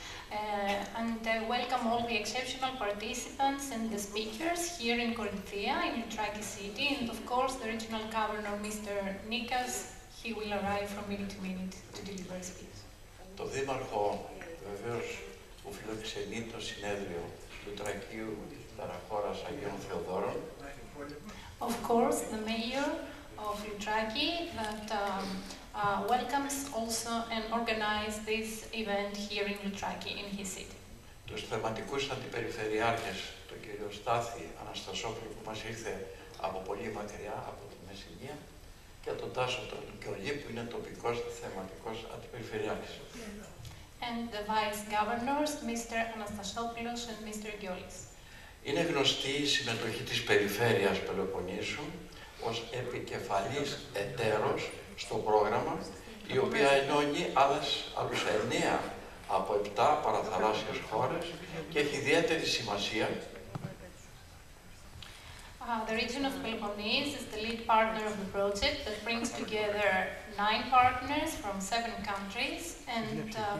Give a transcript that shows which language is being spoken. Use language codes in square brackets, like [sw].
[en] And welcome all the exceptional participants and the speakers here in Corinthia, in Luttraki city, and of course the regional governor, Mr. Nikas. He will arrive from minute to minute to deliver a speech. [el] Το Δήμαρχο βεβαίως που φιλοξενεί το συνέδριο Λουτρακίου Παραχώρας Αγίων Θεοδόρων. [en] Of course, the mayor of Luttraki that welcomes also and organizes this event here in Luttraki, in his city. [el] Τους θεματικούς αντιπεριφερειάρχες, τον κύριο Στάθη Αναστασόπουλο που μας ήρθε από πολύ μακριά, από τη Μεσσηνία, και τον Τάσο τον Κιολί που είναι τοπικός θεματικός αντιπεριφερειάρχης. [en] And the vice governors, Mr. Anastasopoulos and Mr. Giolis. [el] Είναι γνωστή η συμμετοχή της Περιφέρειας Πελοποννήσου ως επικεφαλής εταίρος στο πρόγραμμα, η οποία ενώνει άλλους 9 από 7 παραθαλάσσιες χώρες και έχει ιδιαίτερη σημασία. [en] The region of Peloponnese is the lead partner of the project that brings together 9 partners from 7 countries and